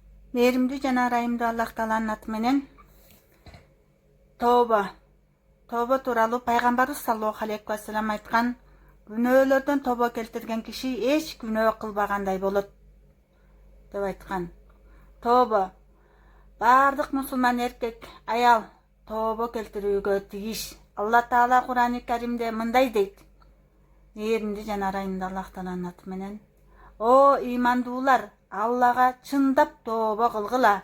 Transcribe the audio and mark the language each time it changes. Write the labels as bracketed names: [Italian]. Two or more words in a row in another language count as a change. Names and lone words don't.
[Kyrgyz] Mehrimdүү жана ырайымдуу Аллах Тааланын аты менен Тооба тууралуу пайгамбарыбыз [Arabic] صلى الله عليه وسلم [Kyrgyz] айткан: күнөөлөрдөн тобо келтирген киши эч күнөө кылбагандай болот деп айткан. Тобо баардык мусулман эркек, аял тобо келтирүүгө тигиш. Алла Таала Кур'ан-ы Каримде мындай дейт: мээримдүү жана ырайымдуу Аллах Тааланын аты менен: О ыймандуулар, Аллага чындап тобо кылгыла.